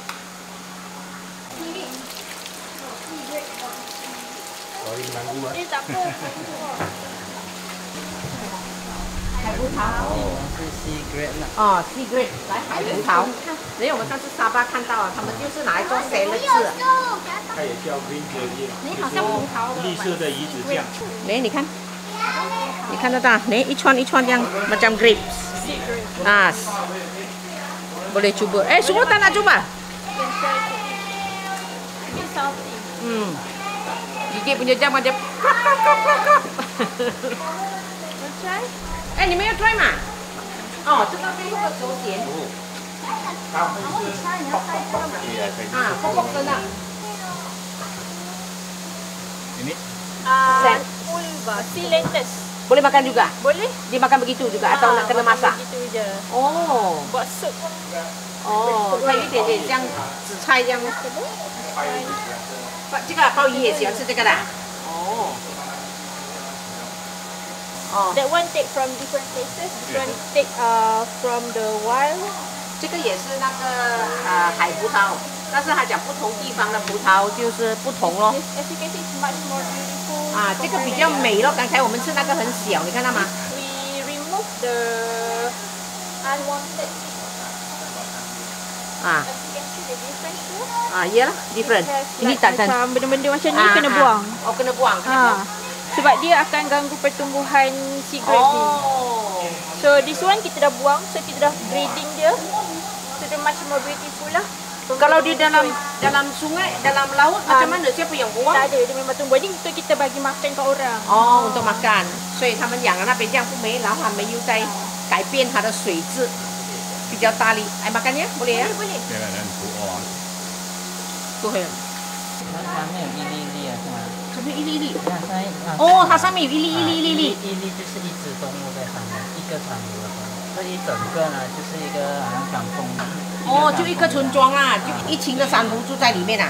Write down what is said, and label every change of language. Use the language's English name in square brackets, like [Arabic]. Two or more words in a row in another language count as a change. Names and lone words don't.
[Chinese] 海葡萄。是 [English] sea grade [Chinese] 啦。哦 ， [English] sea grade [Chinese] 来海葡萄。因为我们上次沙巴看到啊，他们就是拿来做沙律汁。它也叫 [English] green tea。 [Chinese] 你好像葡萄的。绿色的鱼子酱。来，你看，你看得到？来，一串一串这样 ，macam grapes。Ah, [Malay] boleh cuba. Semua tak nak cuba? Gigit punya jam macam krap krap krap krap krap. [English] try? [Chinese] 你们要 try 吗？哦，这个背后的手剪。pokok声的。 [Malay] Ini Pulva, silentus. Boleh makan juga? Boleh? Dimakan begitu juga atau nak kena masak? Begitu je. Oh. Buat sup. [Chinese] 哦，它有一点点像紫菜这样。这个鲍鱼也喜欢吃这个的。哦。哦。 [English] That one take from different places. This one take from the wild. [Chinese] 这个也是那个海葡萄，但是他讲不同地方的葡萄就是不同咯。 [English] As you can see, it's much more beautiful. [Chinese] 啊，这个比较美咯。刚才我们吃那个很小，你看到吗？ [English] We remove the unwanted. [Chinese] 啊。 [English] As you can see the difference here. [Malay] Iyalah, different. Ini tak kan? Macam benda-benda macam ni kena buang. Oh, kena buang. Sebab dia akan ganggu pertumbuhan sea grape ni. So [English] this one [Malay] kita dah buang, so kita dah grading dia. So dia [English] much more beautiful [Malay] lah. Kalau di dalam sungai, dalam laut macam mana? Siapa yang buang? Tak ada, dia memang tumbuh. Jadi untuk kita bagi makan kat orang. Oh, untuk makan. [Chinese] 所以他们养的那边这样不美，然后他们又在改变它的水质，比较大力。 [Malay] 哎 ，makan ya? Boleh ya? Boleh. Jangan dan tuang. [Chinese] 不会。它上面有一粒粒啊，是吗？什么一粒粒？哦，它上面有一粒一粒一粒。一粒就是一只动物在上面，一个长流的动物。这一整个呢，就是一个好像港风。哦，就一个村庄啦，就一群的山猪住在里面啊。